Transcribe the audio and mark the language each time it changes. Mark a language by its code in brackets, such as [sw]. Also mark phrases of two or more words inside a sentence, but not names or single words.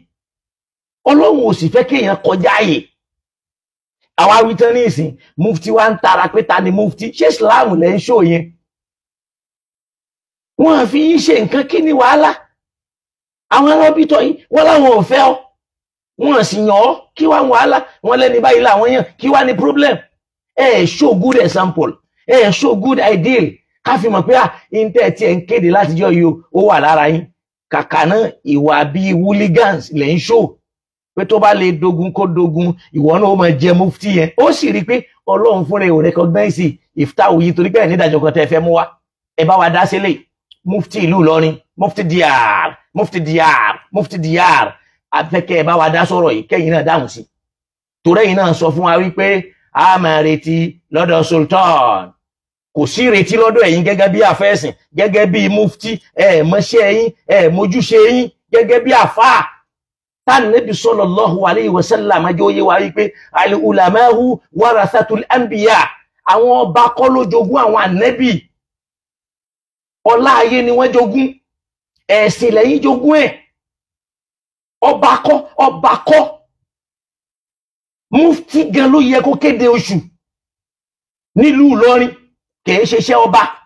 [yo] Ọlọ́run ò sì fẹ́ kéèyàn kọjá ààyè. Àwa wí tán ní ìsìn, mufti wa ń tara pé ta ni mufti? Ṣé Islam lẹ́ ń ṣó yẹn? Wọ́n fi yín ṣe nǹkan, kí ni wàhálà? Àwọn arábítọ̀ yìí wọ́n láwọn ò fẹ́ ọ, wọ́n sì yàn ọ́, kí wá wàhálà? Wọ́n lẹ́ni báyìí làwọn yàn, kí wá ní problem? [en] Show good example, show good ideal, [yo] ká fi mọ̀ pé intẹ́ tí ẹ̀ ń kéde látijọ́ yìí ó wà lára yín. Kàkà náà ìwà bíi hooligans lẹ̀ ń show pé tó bá lè dogun kó dogun, ìwọ náà ó máa jẹ mufti yẹn. Ó sì rí pé Ọlọ́run fúnra ẹ̀ ò recognize ìftáwù yìí torí pé ẹ̀ nídàjọ́ kan tẹ́ fẹ́ mú wá. Ẹ bá wa dá sílẹ̀. Mufti ìlú Ìlọrin, Mufti Diyar, Mufti Diyar, Mufti Diyar. Afẹ́kẹ́ ẹ bá wa dá sọ̀rọ̀ yìí, kẹ́yìn náà dáhùn sí. Torí ẹ̀yin náà sọ fún wa wípé a máa retí lọ́dọ̀ Sultan. Kò sí retí lọ́dọ̀ ẹ̀yin gẹ́gẹ́ bí àfẹ́sìn, gẹ́gẹ́ bí mufti, mọ́ṣẹ́ yín, mójúṣe yín gẹ́gẹ́ bí àfáà. Tánàbí [ar] صلى الله عليه وسلم [yo] ajé oyé wa wípé [ar] العلماء ورثة الأنبياء. [yo] Àwọn ọba kọ́ ló jogún àwọn ànábì. Ọlá ayé ni wọ́n jogún, ẹ̀sìn lẹ́yìn jogún ẹ̀. Ọba kọ́. Mufti gan ló yẹ kó kéde oṣù nílùú Ìlọrin, kìí ṣeṣẹ́ ọba.